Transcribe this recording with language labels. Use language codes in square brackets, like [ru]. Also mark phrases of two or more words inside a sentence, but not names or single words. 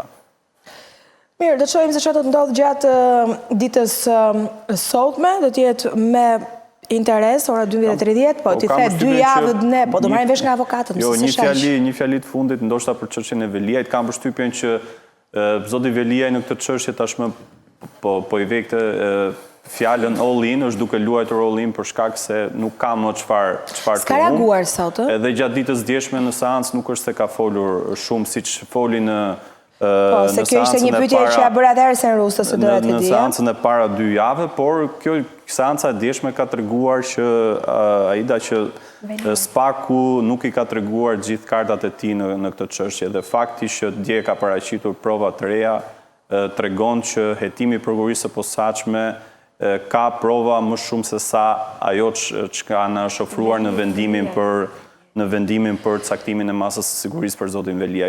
[sq] Mirë, do të shohim se çfarë do të ndodhë gjatë ditës sotme, do të jetë me interes, ora 12:30, po ti the 2 javë ne, po do marrim vesh nga avokatët, jo, një fjali të fundit ndoshta për çështjen e Veliajt, kam përshtypjen që zoti Veliaj në këtë çështje tashmë po i ve këtë fjalën all-in, është duke luajtur all-in për shkak se nuk ka më çfarë të S'ka reaguar sot, edhe gjatë ditës djeshme në seancë nuk është se ka folur shumë siç foli në po, se kjo ishte një pyetje që ja bëra edhe Arsen Rusta se doja të di. Në seancën e para 2 javë, por kjo seanca e djeshme ka treguar që Aida që Spaku nuk i ka treguar gjithë kartat e tij në këtë çështje dhe fakti që dje ka paraqitur prova të reja tregon që hetimi i prokurisë së posaçme ka prova më shumë se sa ajo që na është ofruar në vendimin për caktimin e masës së sigurisë për zotin Veliaj.